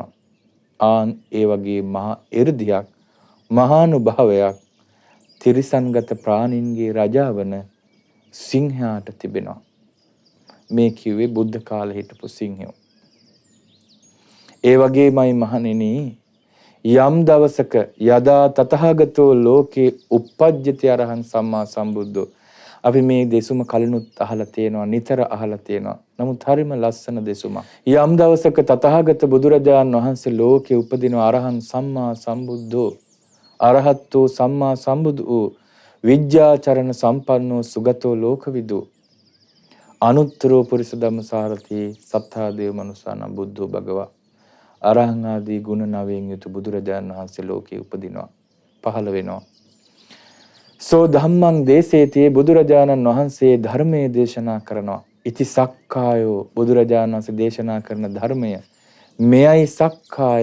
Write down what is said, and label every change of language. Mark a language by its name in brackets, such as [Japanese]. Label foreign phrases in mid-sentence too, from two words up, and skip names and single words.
[Sinhala] ආන් ඒ වගේ මහා 이르දියක් මහානුභාවයක් තිරිසන්ගත ප්‍රාණීන්ගේ රජාවන සිංහයාට තිබෙනවා. මේ කිව්වේ බුද්ධ කාලේ හිටපු සිංහයෝ. ඒ වගේමයි මහණෙනි යම් දවසක [Pali] යදා තතහගතෝ ලෝකේ uppajjati අරහං සම්මා සම්බුද්ධෝ. [Sinhala] අපි මේ දෙසුම කලිනුත් අහලා තියෙනවා, නිතර අහලා තියෙනවා. නමුත් හරිම ලස්සන දෙසුමක්. යම් දවසක තතහගත බුදුරජාණන් වහන්සේ ලෝකේ උපදින [Pali] අරහං සම්මා සම්බුද්ධෝ, [Sinhala] අරහත්තෝ සම්මා සම්බුදු වූ [Pali] විද්‍යාචරණ සම්පන්නෝ සුගතෝ ලෝකවිදු අනුත්තරෝ පුරිස ධම්මසාරති සත්තා දේව මනුසානම් බුද්ධෝ භගවා. [Sinhala] අරහං ආදී ගුණ නවයෙන් යුතු බුදුරජාණන් වහන්සේ ලෝකේ උපදිනවා, පහළ වෙනවා. [Pali] සෝ ධම්මං දේසේතේ [Sinhala] බුදුරජාණන් වහන්සේ ධර්මයේ දේශනා කරනවා. [Pali] ඉති සක්කායෝ [Sinhala] බුදුරජාණන් වහන්සේ දේශනා කරන ධර්මය මෙයයි සක්කාය.